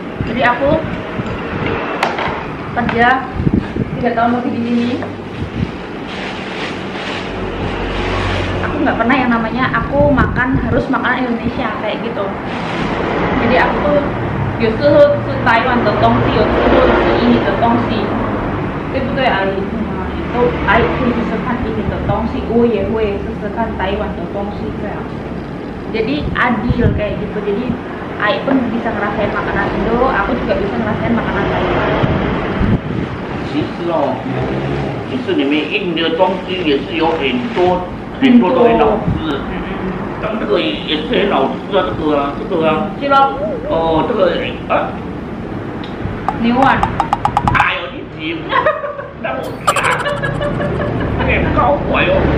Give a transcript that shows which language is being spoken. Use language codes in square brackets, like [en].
[id] Jadi aku kerja 3 tahun lebih di sini. Aku nggak pernah yang namanya aku makan harus makanan Indonesia kayak gitu. Jadi aku tuh [zh] 有时候吃台湾的东西，有时候吃印尼的东西，对不对，阿姨？都阿姨可以试试看印尼的东西，我也会试试看台湾的东西这样。 [id] Jadi adil kayak gitu. Jadi Ai pun bisa ngerasain makanan Indo, aku juga bisa ngerasain makanan Taiwan. [zh] 其实哦，其实你们印尼的东西也是有很多都很好吃。这个也是很好吃啊，这个啊。是咯。哦，这个啊。牛丸。哎呦，你急，让我夹，有点高怀哦。